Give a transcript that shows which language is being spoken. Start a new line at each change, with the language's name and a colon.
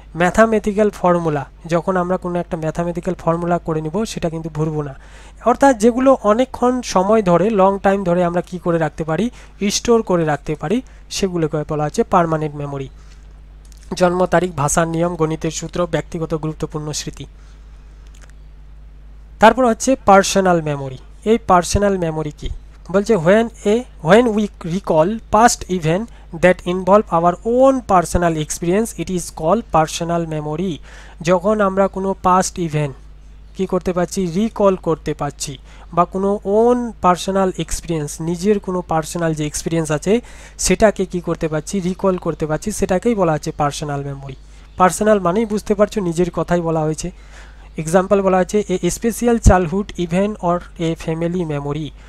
Bangla: Mathematical formula, যখন আমরা কোনো একটা ম্যাথামেটিক্যাল ফর্মুলা করে নিব সেটা কিন্তু ভুলবো না। অর্থাৎ যেগুলো অনেকক্ষণ সময় ধরে, লং টাইম ধরে আমরা কি করে রাখতে পারি, স্টোর করে রাখতে পারি, সেগুলোকে বলা হচ্ছে পার্মানেন্ট মেমোরি। জন্ম তারিখ, ভাষার নিয়ম, গণিতের সূত্র, ব্যক্তিগত গুরুত্বপূর্ণ স্মৃতি। তারপর হচ্ছে পার্সোনাল মেমোরি। এই পার্সোনাল মেমোরি কি বলছে,
English: when we recall past event that involve our own personal experience it is called personal memory।
Bangla: যখন আমরা কোনো পাস্ট ইভেন্ট কি করতে পারছি, রিকল করতে পারছি, বা কোনো
English: own personal experience,
Bangla: নিজের কোনো পার্সোনাল যে এক্সপিরিয়েন্স আছে সেটাকে কি করতে পারছি, রিকল করতে পারছি, সেটাকেই বলা হচ্ছে পার্সোনাল মেমোরি। পার্সোনাল মানেই বুঝতে পারছো নিজের কথাই বলা হয়েছে। এক্সাম্পল বলা হচ্ছে
English: A special childhood event or a family memory.